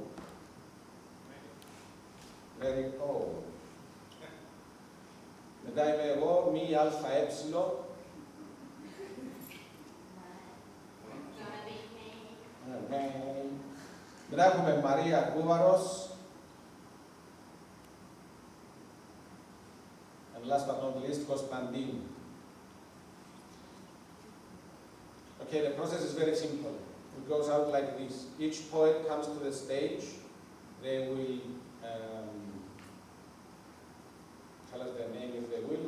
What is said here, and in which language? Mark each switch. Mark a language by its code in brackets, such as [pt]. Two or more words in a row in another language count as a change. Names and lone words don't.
[en] Mary O. [el] Μετά είμαι εγώ, μη αλφα έψιλο. Μετά έχουμε Μαρία Κούβαρος. [en] And last but not least, Konstantin. Okay, the process is very simple. It goes out like this. Each poet comes to the stage. They will tell us their name if they will.